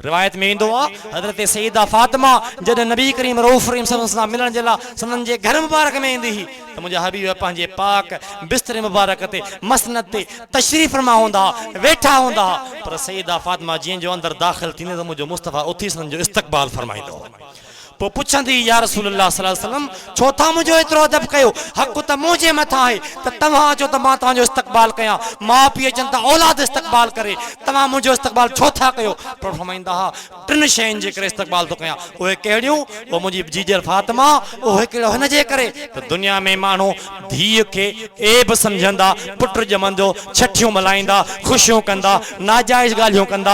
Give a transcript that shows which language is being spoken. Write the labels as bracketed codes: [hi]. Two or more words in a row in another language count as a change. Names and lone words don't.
[sd] रिवायत में इंदो आ हजरत सईदा फातिमा जॾहिं नबी करीम रऊफ़ रहीम [ar] صلى الله عليه وسلم [sd] मिलण जे लाइ सनन जे घर मुबारक में ईंदी हुई त मुंहिंजा हबीब पंहिंजे पाक बिस्तरे मुबारक ते मसनद ते तशरीफ़ फरमा हूंदा वेठा हूंदा पर सईदा फातिमा जीअं जो अंदर दाख़िल थींदे त मुंहिंजो मुस्तफ़ा उथी संदन जो इस्तक़बाल फरमाईंदो पोइ पुछंदी [ar] يا رسول الله صلى الله عليه وسلم [sd] छो था मुंहिंजो एतिरो अदब कयो हक़ त मुंहिंजे मथां आहे त तव्हां चओ त मां तव्हांजो इस्तक़बाल कयां माउ पीउ चवनि था औलाद इस्तक़बाल करे तव्हां मुंहिंजो इस्तक़बाल छो था कयो पर फरमाईंदा हा टिनि शयुनि जे करे इस्तक़बाल थो कयां उहे कहिड़ियूं उहो मुंहिंजी जीजर फातिमा उहे कहिड़ो हिन जे करे त दुनिया में माण्हू धीउ खे ऐब सम्झंदा पुट ॼमंदो छठियूं मल्हाईंदा ख़ुशियूं कंदा नाजाइज़ ॻाल्हियूं कंदा